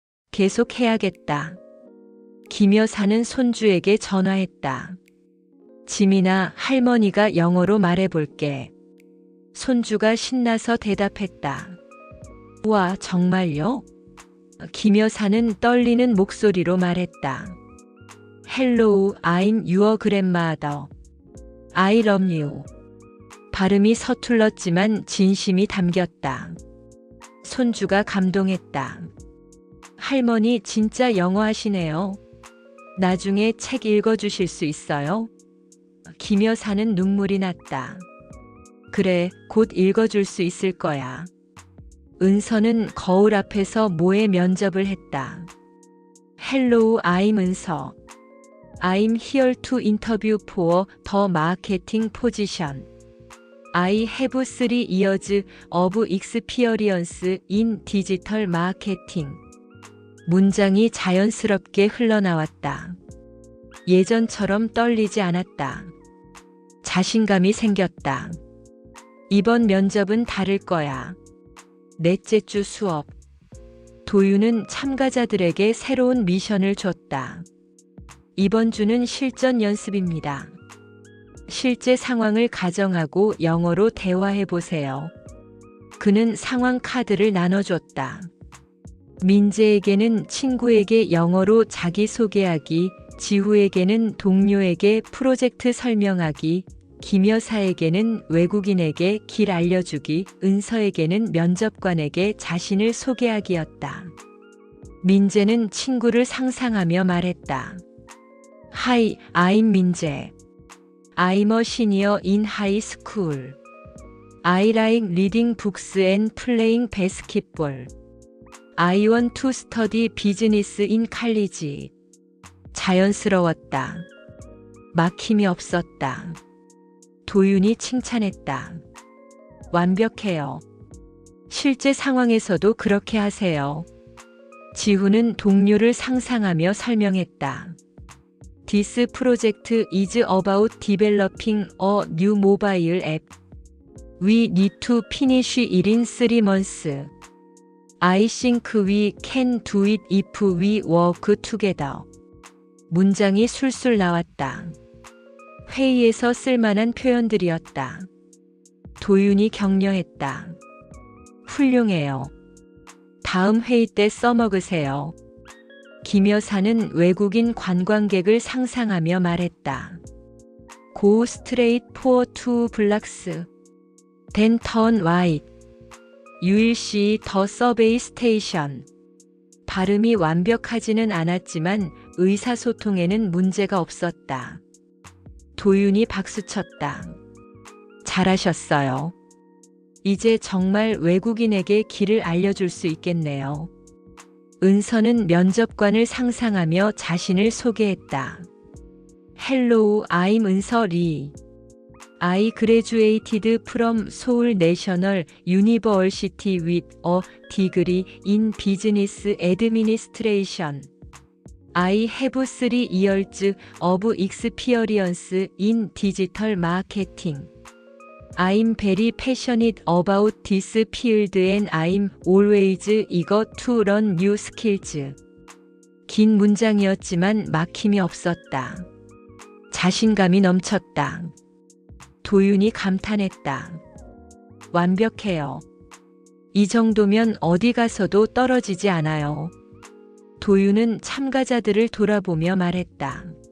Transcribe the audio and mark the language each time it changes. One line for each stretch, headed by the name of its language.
Korean: 계속 해야겠다. 김 여사는 손주에게 전화했다. 지민아, 할머니가 영어로 말해볼게. 손주가 신나서 대답했다. 와, 정말요? 김 여사는 떨리는 목소리로 말했다.
English: Hello, I'm your grandmother. I love you.
Korean: 발음이 서툴렀지만 진심이 담겼다. 손주가 감동했다. 할머니 진짜 영어 하시네요. 나중에 책 읽어주실 수 있어요? 김 여사는 눈물이 났다. 그래, 곧 읽어줄 수 있을 거야. 은서는 거울 앞에서 모의 면접을 했다.
English: Hello, I'm 은서. I'm here to interview for the marketing position. I have 3 years of experience in digital marketing.
Korean: 문장이 자연스럽게 흘러나왔다. 예전처럼 떨리지 않았다. 자신감이 생겼다. 이번 면접은 다를 거야. 넷째 주 수업. 도윤은 참가자들에게 새로운 미션을 줬다. 이번 주는 실전 연습입니다. 실제 상황을 가정하고 영어로 대화해 보세요. 그는 상황 카드를 나눠줬다. 민재에게는 친구에게 영어로 자기소개하기, 지후에게는 동료에게 프로젝트 설명하기, 김 여사에게는 외국인에게 길 알려주기, 은서에게는 면접관에게 자신을 소개하기였다. 민재는 친구를 상상하며 말했다.
English: Hi, I'm 민재. I'm a senior in high school. I like reading books and playing basketball. I want to study business in college.
Korean: 자연스러웠다. 막힘이 없었다. 도윤이 칭찬했다. 완벽해요. 실제 상황에서도 그렇게 하세요. 지훈은 동료를 상상하며 설명했다.
English: This project is about developing a new mobile app. We need to finish it in 3 months. I think we can do it if we work together.
Korean: 문장이 술술 나왔다. 회의에서 쓸만한 표현들이었다. 도윤이 격려했다. 훌륭해요. 다음 회의 때 써먹으세요. 김 여사는 외국인 관광객을 상상하며 말했다.
English: Go straight for 2 blocks. Then turn right. You will see the subway station.
Korean: 발음이 완벽하지는 않았지만 의사소통에는 문제가 없었다. 도윤이 박수쳤다. 잘하셨어요. 이제 정말 외국인에게 길을 알려줄 수 있겠네요. 은서는 면접관을 상상하며 자신을 소개했다.
English: Hello, I'm 은서 리. I graduated from Seoul National University with a degree in business administration. I have 3 years of experience in digital marketing. I'm very passionate about this field and I'm always eager to learn new skills.
Korean: 긴 문장이었지만 막힘이 없었다. 자신감이 넘쳤다. 도윤이 감탄했다. 완벽해요. 이 정도면 어디 가서도 떨어지지 않아요. 도윤은 참가자들을 돌아보며 말했다.